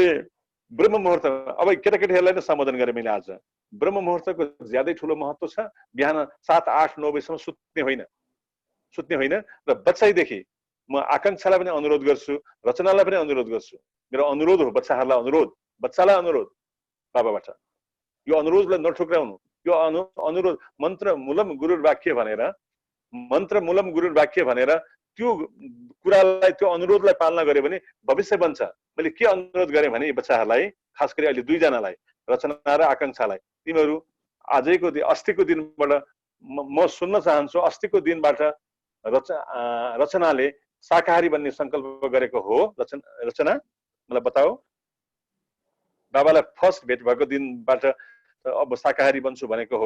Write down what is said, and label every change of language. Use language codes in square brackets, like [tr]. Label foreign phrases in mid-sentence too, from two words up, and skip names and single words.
[ne] ब्रह्म मुहुर्त अब केटाकेटीहरूलाई नै सम्बोधन गरेँ मैले आज ब्रह्म मुहुर्तको ज्यादै ठुलो महत्त्व छ बिहान 7, 8, 9 बजीसम्म सुत्ने होइन र बच्चैदेखि म आकांक्षालाई पनि अनुरोध गर्छु रचनालाई पनि अनुरोध गर्छु मेरो अनुरोध हो बच्चालाई अनुरोध बाबाबाट यो अनुरोधलाई नठुक्राउनु यो अनुरोध [sa] मन्त्र मूलम गुरुर वाक्य [ne] भनेर त्यो कुरालाई त्यो अनुरोधलाई पालना गरे भने भविष्य बन्छ मैले के अनुरोध गरेँ भने बच्चाहरूलाई खास गरी अहिले 2 जनालाई रचना र आकांक्षालाई तिमीहरू आजैको अस्तिको दिनबाट म सुन्न चाहन्छु अस्तिको दिनबाट रचनाले शाकाहारी बन्ने संकल्प गरेको हो रचना मलाई बताऊ बाबालाई फर्स्ट भेट भएको दिनबाट अब शाकाहारी बन्छु भनेको हो